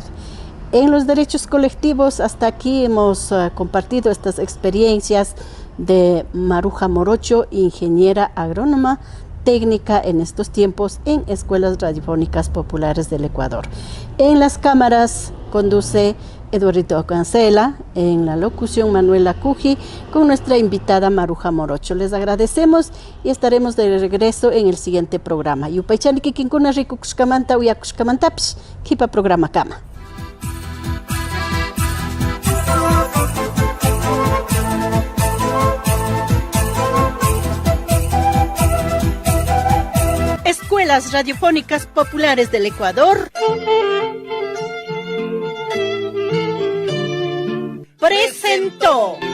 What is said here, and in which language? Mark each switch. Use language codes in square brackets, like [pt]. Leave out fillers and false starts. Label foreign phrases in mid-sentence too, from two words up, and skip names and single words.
[es] En los derechos colectivos, hasta aquí hemos compartido estas experiencias de Maruja Morocho, ingeniera agrónoma técnica en estos tiempos en Escuelas Radiofónicas Populares del Ecuador. En las cámaras conduce Eduardo Cancela, en la locución Manuela Cuji, con nuestra invitada Maruja Morocho. Les agradecemos y estaremos de regreso en el siguiente programa. [qu] Yupaychani kikinkuna riku kushkamanta uya kushkamantapish, kipa programa kama. [es] Escuelas Radiofónicas Populares del Ecuador presentó